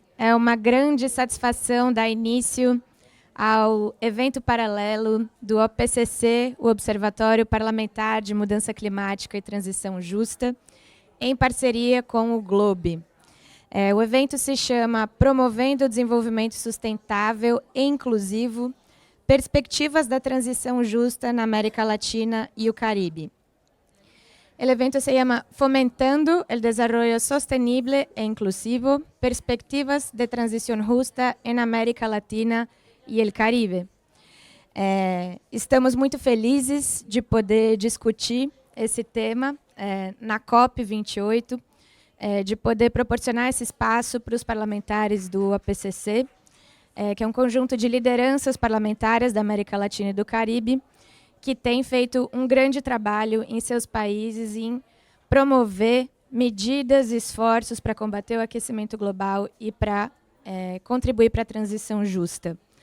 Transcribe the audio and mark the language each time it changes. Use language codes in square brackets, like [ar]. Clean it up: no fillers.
[pt] É uma grande satisfação dar início ao evento paralelo do OPCC, o Observatório Parlamentar de Mudança Climática e Transição Justa, em parceria com o GLOBE. O evento se chama Promovendo o Desenvolvimento Sustentável e Inclusivo, Perspectivas da Transição Justa na América Latina e o Caribe. [es] El evento se llama Fomentando el Desarrollo Sostenible e Inclusivo, Perspectivas de Transición Justa en América Latina e el Caribe. [pt] Estamos muito felizes de poder discutir esse tema na COP28, de poder proporcionar esse espaço para os parlamentares do OPCC, que é um conjunto de lideranças parlamentares da América Latina e do Caribe, que tem feito um grande trabalho em seus países em promover medidas e esforços para combater o aquecimento global e para contribuir para a transição justa.